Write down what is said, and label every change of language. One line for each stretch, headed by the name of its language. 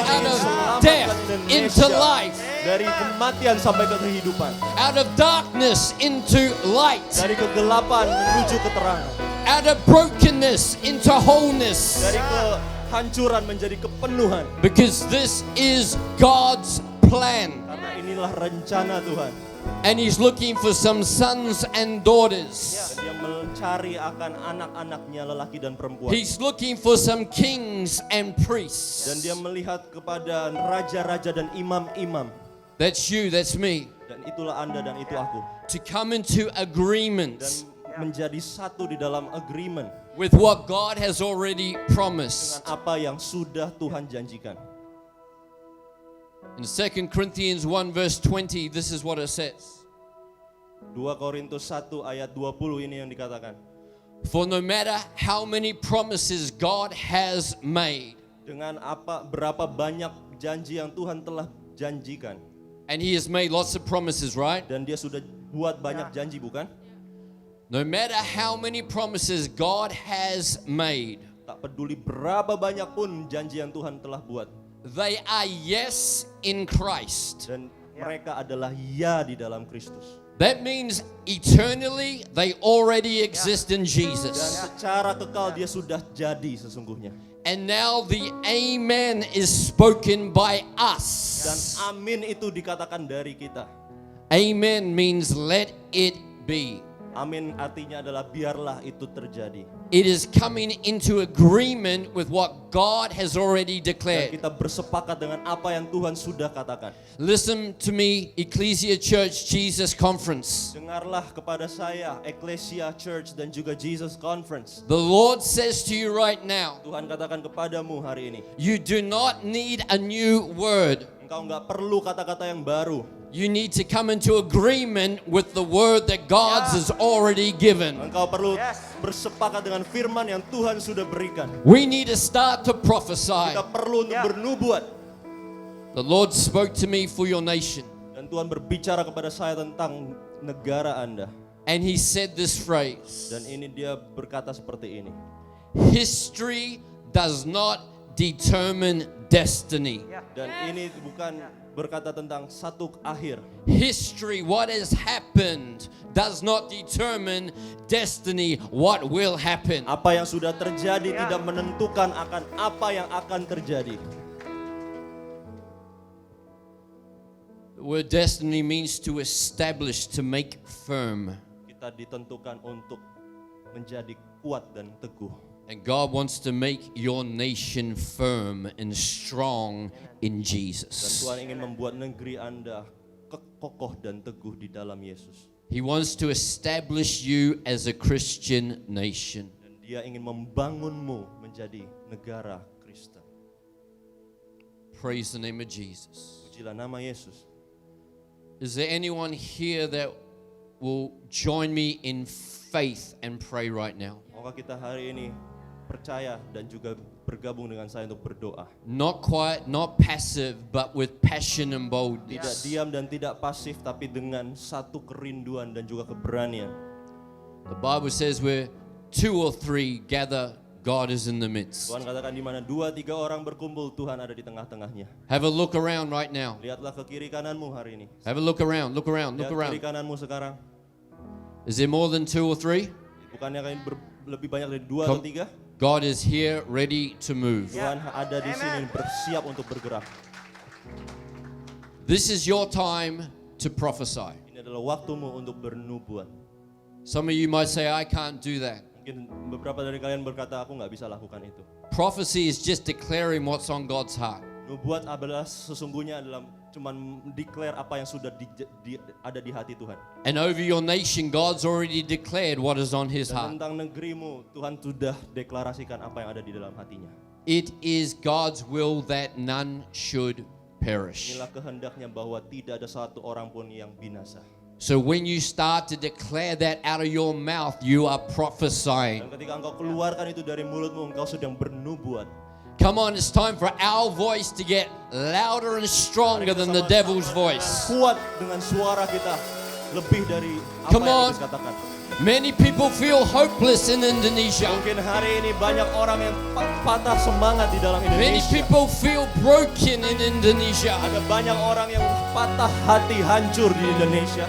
Indonesian: Tuhan
English: out
Indonesian: ingin
English: of
Indonesian: selamatkan
English: death
Indonesian: Indonesia
English: into life,
Indonesian: dari kematian sampai ke kehidupan,
English: out of darkness into light,
Indonesian: dari kegelapan menuju keterangan,
English: out of brokenness into wholeness.
Indonesian: dari kehancuran menjadi kepenuhan.
English: Because this is God's plan.
Indonesian: Karena inilah rencana Tuhan.
English: And He's looking for some sons and daughters.
Indonesian: Dan dia mencari akan anak-anaknya lelaki dan perempuan.
English: He's looking for some kings and priests.
Indonesian: Dan dia melihat kepada raja-raja dan imam-imam.
English: That's you, that's me.
Indonesian: Dan itulah Anda dan itu aku.
English: To come into agreement
Indonesian: Dan menjadi satu di dalam agreement
English: with what God has already promised.
Indonesian: dengan apa yang sudah Tuhan janjikan.
English: In 2 Corinthians 1 verse 20, this is what it says.
Indonesian: 2 Korintus 1 ayat 20 ini yang dikatakan.
English: For no matter how many promises God has made,
Indonesian: Dengan berapa banyak janji yang Tuhan telah janjikan.
English: and He has made lots of promises, right?
Indonesian: Dan dia sudah buat banyak janji, bukan?
English: No matter how many promises God has made,
Indonesian: Tak peduli berapa banyak pun janji yang Tuhan telah buat.
English: they are yes in Christ.
Indonesian: Dan mereka adalah ya di dalam Kristus.
English: That means eternally they already exist in Jesus.
Indonesian: secara kekal dia sudah jadi sesungguhnya.
English: And now the amen is spoken by us.
Indonesian: Dan amin itu dikatakan dari kita.
English: Amen means let it be.
Indonesian: Amin artinya adalah biarlah itu terjadi.
English: It is coming into agreement with what God has already
Indonesian: Dan
English: declared.
Indonesian: kita bersepakat dengan apa yang Tuhan sudah katakan.
English: Listen to me, Ecclesia Church Jesus Conference.
Indonesian: Dengarlah kepada saya, Ecclesia Church dan juga Jesus Conference.
English: The Lord says to you right now,
Indonesian: Tuhan katakan kepadamu hari ini,
English: you do not need a new word.
Indonesian: engkau nggak perlu kata-kata yang baru.
English: You need to come into agreement with the word that God has already given.
Indonesian: Engkau perlu bersepakat dengan firman yang Tuhan sudah berikan.
English: We need to start to prophesy.
Indonesian: Kita perlu untuk bernubuat.
English: The Lord spoke to me for your nation.
Indonesian: Dan Tuhan berbicara kepada saya tentang negara Anda.
English: And he said this phrase,
Indonesian: Dan ini dia berkata seperti ini.
English: history does not determine destiny.
Indonesian: Dan ini bukan berkata tentang satu akhir.
English: History, what has happened, does not determine destiny, what will happen.
Indonesian: Apa yang sudah terjadi tidak menentukan akan apa yang akan terjadi.
English: The word destiny means to establish, to make firm.
Indonesian: Kita ditentukan untuk menjadi kuat dan teguh.
English: And God wants to make your nation firm and strong in Jesus.
Indonesian: Tuhan ingin membuat negeri Anda kokoh dan teguh di dalam Yesus.
English: He wants to establish you as a Christian nation.
Indonesian: Dan Dia ingin membangunmu menjadi negara Kristen.
English: Praise the name of Jesus.
Indonesian: Pujilah nama Yesus.
English: Is there anyone here that will join me in faith and pray right now?
Indonesian: Maukah kita hari ini percaya dan juga bergabung dengan saya untuk berdoa.
English: Not quiet, not passive, but with passion and
Indonesian: Tidak
English: boldness.
Indonesian: diam dan tidak pasif, tapi dengan satu kerinduan dan juga keberanian.
English: The Bible says where 2 or 3 gather, God is in the midst.
Indonesian: Tuhan katakan di mana 2-3 orang berkumpul, Tuhan ada di tengah-tengahnya.
English: Have a look around right now.
Indonesian: Lihatlah ke kiri kananmu hari ini.
English: Have a look around, look around,
Indonesian: Lihat
English: look
Indonesian: kiri kananmu sekarang.
English: Is there more than 2 or 3?
Indonesian: Bukannya kalian lebih banyak dari 2 atau 3?
English: God is here ready to move.
Indonesian: Tuhan ada di sini bersiap untuk bergerak.
English: This is your time to prophesy.
Indonesian: Ini adalah waktumu untuk bernubuat.
English: Some of you might say, I can't do that.
Indonesian: Mungkin beberapa dari kalian berkata, aku nggak bisa lakukan itu.
English: Prophecy is just declaring what's on God's heart.
Indonesian: Nubuat adalah sesungguhnya adalah cuman declare apa yang sudah ada di hati Tuhan.
English: And over your nation, God's already declared what is on His
Indonesian: Dan
English: heart.
Indonesian: tentang negerimu, Tuhan sudah deklarasikan apa yang ada di dalam hatinya.
English: It is God's will that none should perish.
Indonesian: Inilah kehendaknya bahwa tidak ada satu orang pun yang binasa.
English: So when you start to declare that out of your mouth, you are prophesying.
Indonesian: Dan ketika engkau keluarkan itu dari mulutmu, engkau sedang bernubuat.
English: Come on, it's time for our voice to get louder and stronger than the devil's voice.
Indonesian: Kuat dengan suara kita lebih dari apa
English: Come
Indonesian: yang
English: on.
Indonesian: kita katakan.
English: Many people feel hopeless in Indonesia.
Indonesian: Mungkin hari ini banyak orang yang patah semangat di dalam
English: Many
Indonesian: Indonesia.
English: people feel broken in Indonesia.
Indonesian: Ada banyak orang yang patah hati, hancur di Indonesia.